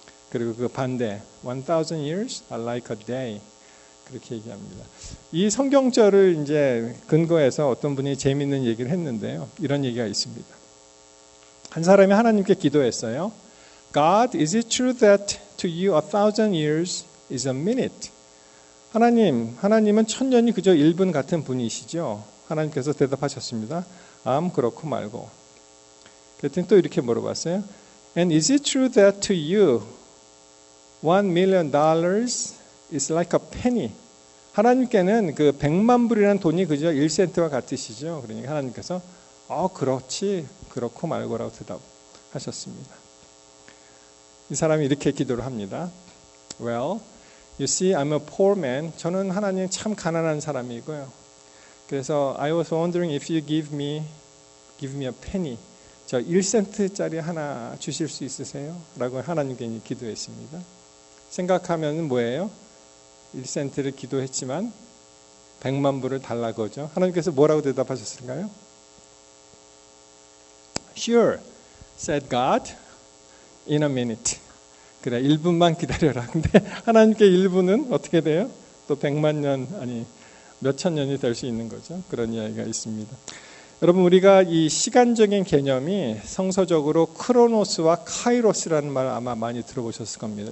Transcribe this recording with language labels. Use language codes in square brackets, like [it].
[ko] 그리고 그 반대, [en] 1000 years are like a day. [ko] 그렇게 얘기합니다. 이 성경절을 이제 근거해서 어떤 분이 재미있는 얘기를 했는데요. 이런 얘기가 있습니다. 한 사람이 하나님께 기도했어요. [en] God, is it true that to you 1000 years is a minute? [ko] 하나님은 1000년이 그저 1분 같은 분이시죠. 하나님께서 대답하셨습니다. 그렇고 말고. 그랬더니 또 이렇게 물어봤어요. [en] And is it true that to you $1 million is like a penny? [ko] 하나님께는 그 100만 불이라는 돈이 그저 1센트와 같으시죠. 그러니까 하나님께서 그렇지, 그렇고 말고라고 대답하셨습니다. 이 사람이 이렇게 기도를 합니다. [en] Well, you see, I'm a poor man. [ko] 저는 하나님 참 가난한 사람이고요. 그래서 [en] I was wondering if you give me a penny. [ko] 저 1센트짜리 하나 주실 수 있으세요? 라고 하나님께 기도했습니다. 생각하면 뭐예요? 1센트를 기도했지만 100만 불을 달라고 하죠. 하나님께서 뭐라고 대답하셨을까요? [en] Sure, said God, in a minute. [ko] 그래, 1분만 기다려라. 근데 하나님께 1분은 어떻게 돼요? 또 100만 년, 아니 몇천 년이 될 수 있는 거죠. 그런 이야기가 있습니다. 여러분, 우리가 이 시간적인 개념이 성서적으로 크로노스와 카이로스라는 말 아마 많이 들어보셨을 겁니다.